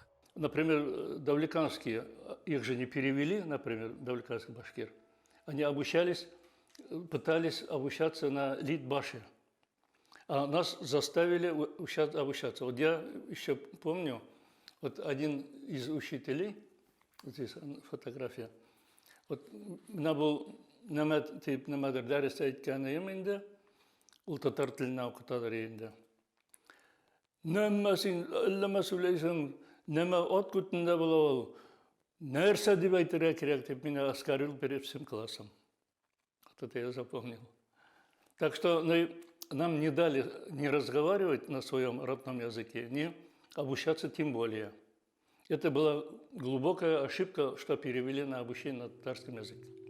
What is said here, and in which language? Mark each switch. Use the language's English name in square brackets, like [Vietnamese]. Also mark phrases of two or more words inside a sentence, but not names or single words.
[Russian] Например, давлеканские, их же не перевели, например, давлеканский башкир. Они обучались, пытались обучаться на литбаше. А нас заставили обучаться. Вот я еще помню, вот один из учителей, вот здесь фотография, вот [Bashkir] мына был немедер дәрес әйткәнем инде, ул татар теленә укыталар инде. Нәмә син, әлләмә сөйләйсең, нәмә ат күтендә була ул, Нәрсе деп айтырға керек деп [Russian] меня оскорбил перед всем классом. Вот это я запомнил. Так что нам не дали не разговаривать на своем родном языке, не обучаться тем более. Это была глубокая ошибка, что перевели на обучение на татарском языке.